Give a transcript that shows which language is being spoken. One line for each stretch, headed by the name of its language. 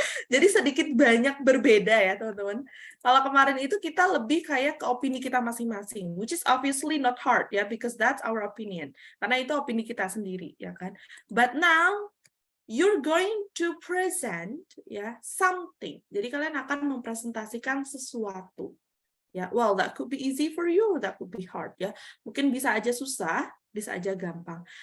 Indonesian: Jadi sedikit banyak berbeda ya teman-teman. Kalau kemarin itu kita lebih kayak ke opini kita masing-masing,
English: which is obviously not hard ya, because that's our opinion.
Indonesian: Karena itu opini kita sendiri, ya kan?
English: But now you're going to present ya something.
Indonesian: Jadi kalian akan mempresentasikan sesuatu.
English: Ya, well that could be easy for you, that could be hard ya.
Indonesian: Mungkin bisa aja susah, bisa aja gampang.